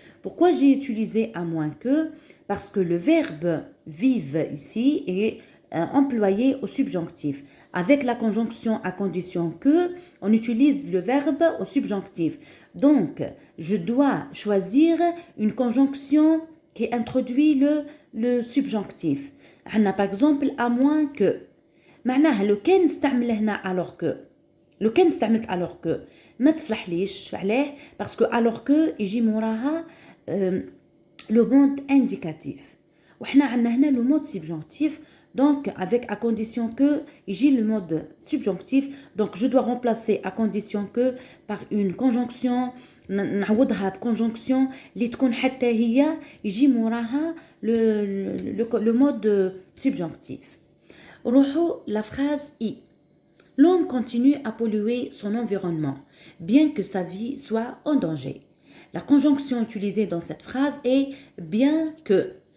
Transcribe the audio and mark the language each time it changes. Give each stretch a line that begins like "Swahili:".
French: Pourquoi j'ai utilisé à moins que? Parce que le verbe vivre ici est employé au subjonctif. Avec la conjonction à condition que, on utilise le verbe au subjonctif. Donc, je dois choisir une conjonction qui introduit le subjonctif. On a par exemple à moins que.
Arabic: معناها لو كان نستعمل هنا alors que. لو كان استعملت alors que ما تصلحليش عليه
French: parce que alors que
Arabic: يجي موراها
French: le monde indicatif.
Arabic: وحنا عندنا هنا
French: le mode subjonctif. Donc, avec à condition que, j'ai le mode subjonctif. Donc, je dois remplacer à condition que par une conjonction.
Arabic: نعوضها بconjonction اللي تكون حتى هي يجي موراها
French: le mode subjonctif.
Arabic: روحوا
French: la phrase I. L'homme continue à polluer son environnement, bien que sa vie soit en danger. La conjonction utilisée dans cette phrase est bien que.